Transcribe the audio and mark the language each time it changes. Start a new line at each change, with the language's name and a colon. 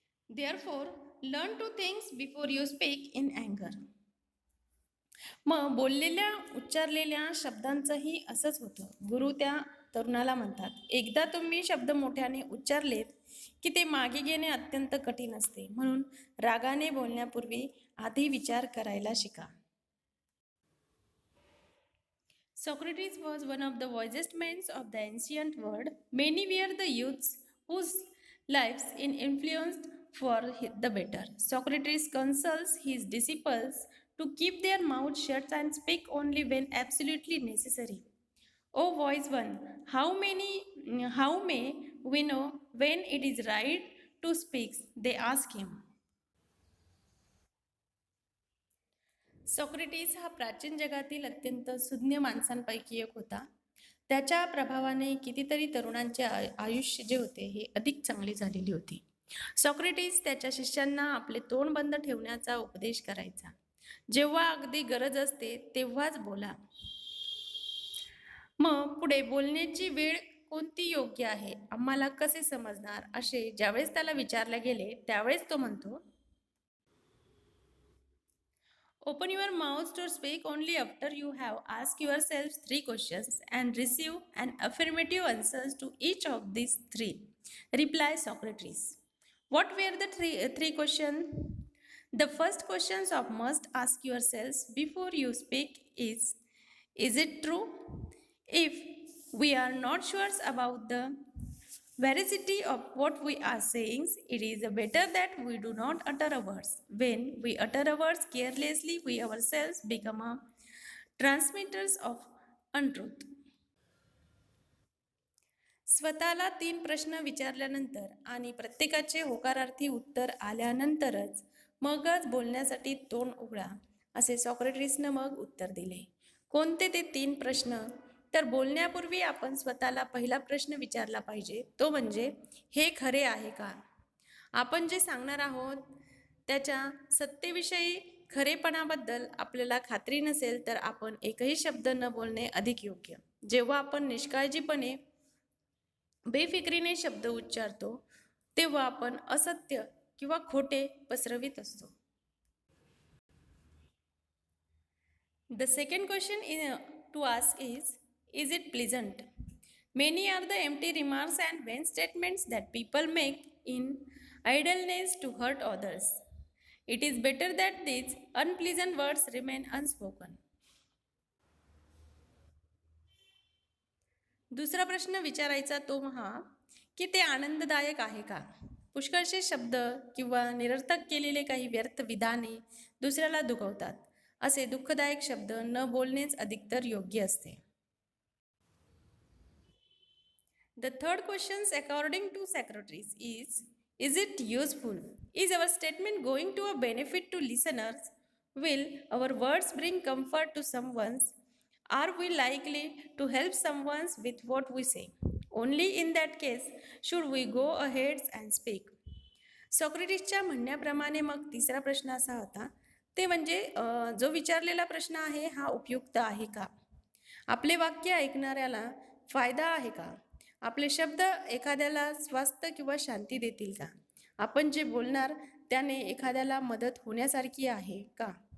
English: Therefore, learn to think before you speak in anger.
Marathi: मग बोललेल्या उच्चारलेल्या शब्दांचंही असंच होतं. गुरु त्या तरुणाला म्हणतात, एकदा तुम्ही शब्द मोठ्याने उच्चारलेत की ते मागे घेणे अत्यंत कठीण असते. म्हणून रागाने बोलण्यापूर्वी आधी विचार करायला शिका.
English: Socrates was one of the wisest men of the ancient world. Many were the youths whose lives in influenced for the better. Socrates counsels his disciples to keep their mouths shut and speak only when absolutely necessary. O wise one, how may we know when it is right to speak? They ask him.
Marathi: Socrates हा प्राचीन जगातील अत्यंत सुज्ञ माणसांपैकी एक होता. त्याच्या प्रभावाने कितीतरी तरुणांचे आयुष्य जे होते हे अधिक चांगली झालेली होती. सॉक्रेटिस त्याच्या शिष्यांना आपले तोंड बंद ठेवण्याचा उपदेश करायचा. जेव्हा अगदी गरज असते तेव्हाच बोला. मग पुढे बोलण्याची वेळ कोणती योग्य आहे, आम्हाला कसे समजणार, असे ज्यावेळेस त्याला विचारले गेले त्यावेळेस तो म्हणतो,
English: open your mouth to speak only after you have asked yourselves 3 questions and receive an affirmative answers to each of these 3. Reply Socrates. What were the three questions? The first questions of must ask yourselves before you speak is it true? If we are not sure about the veracity of what we are saying, it is better that we do not utter a words. When we utter a words carelessly, we ourselves become a transmitters of untruth.
Marathi: स्वतःला 3 प्रश्न विचारल्यानंतर आणि प्रत्येकाचे होकारार्थी उत्तर आल्यानंतरच मगच बोलण्यासाठी तोंड उघडा, असे सॉक्रेटिसनं मग उत्तर दिले. कोणते ते 3 प्रश्न? तर बोलण्यापूर्वी आपण स्वतःला पहिला प्रश्न विचारला पाहिजे, तो म्हणजे हे खरे आहे का? आपण जे सांगणार आहोत त्याच्या सत्तेविषयी खरेपणाबद्दल आपल्याला खात्री नसेल तर आपण एकही शब्द न बोलणे अधिक योग्य. जेव्हा आपण निष्काळजीपणे बेफिक्रीने शब्द उच्चारतो तेव्हा आपण असत्य किंवा खोटे पसरवित असतो.
English: The second question to ask is it pleasant? Many are the empty remarks and vain statements that people make in idleness to hurt others. It is better that these unpleasant words remain unspoken.
Marathi: दुसरा प्रश्न विचारायचा तो हा की ते आनंददायक आहे का? पुष्कळसे शब्द किंवा निरर्थक केलेले काही व्यर्थ विधाने दुसऱ्याला दुखवतात. असे दुःखदायक शब्द न बोलणेच अधिकतर योग्य असते.
English: The third question according to Socrates is it useful? Is our statement going to a benefit to listeners? Will our words bring comfort to someone? Are we likely to help someone with what we say? Only in that case should we go ahead and speak.
Marathi: सॉक्रेटिसच्या म्हणण्याप्रमाणे मग तिसरा प्रश्न असा होता ते म्हणजे जो विचारलेला प्रश्न आहे हा उपयुक्त आहे का? आपले वाक्य ऐकणाऱ्याला फायदा आहे का? आपले शब्द एखाद्याला स्वास्थ्य किंवा शांती देतील का? आपण जे बोलणार त्याने एखाद्याला मदत होण्यासारखी आहे का?